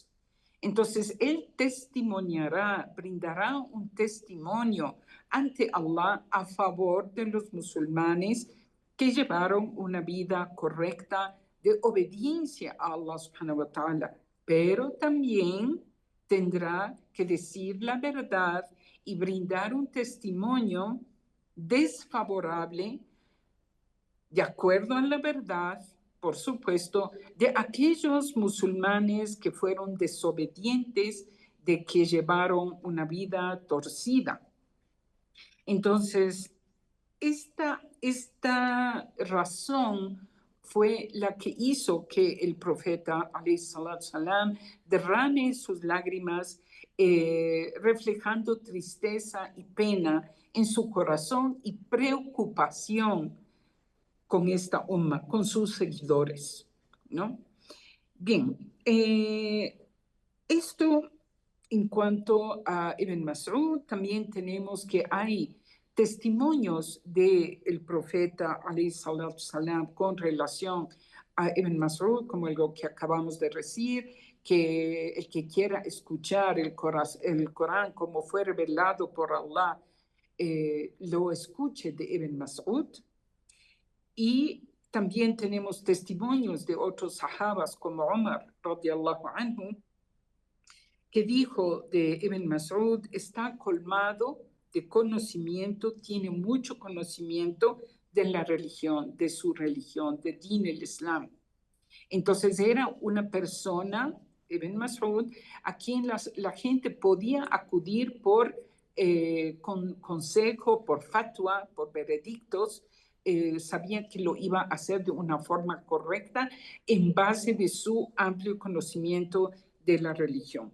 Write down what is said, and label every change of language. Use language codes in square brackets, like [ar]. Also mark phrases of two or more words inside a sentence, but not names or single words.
[es] Entonces, él testimoniará, brindará un testimonio ante Allah a favor de los musulmanes que llevaron una vida correcta de obediencia a Allah [ar] سبحانه وتعالى, [es] pero también tendrá que decir la verdad y brindar un testimonio desfavorable, de acuerdo a la verdad, por supuesto, de aquellos musulmanes que fueron desobedientes, de que llevaron una vida torcida. Entonces, esta razón fue la que hizo que el profeta, [ar] عليه الصلاة السلام, [es] derrame sus lágrimas, reflejando tristeza y pena en su corazón y preocupación con esta umma, con sus seguidores, ¿no? Bien, esto en cuanto a Ibn Mas'ud, también tenemos que hay testimonios del profeta [ar] عليه الصلاة السلام [es] con relación a Ibn Mas'ud, como lo que acabamos de decir, que el que quiera escuchar el Corán como fue revelado por Allah, lo escuche de Ibn Mas'ud. Y también tenemos testimonios de otros sahabas como Umar, [ar] رضي الله عنه, [es] que dijo de Ibn Mas'ud, está colmado de conocimiento, tiene mucho conocimiento de la religión, de su religión, de [ar] دين الإسلام. [es] Entonces era una persona, Ibn Mas'ud, a quien la gente podía acudir por consejo, por fatwa, por veredictos, sabían que lo iba a hacer de una forma correcta en base de su amplio conocimiento de la religión.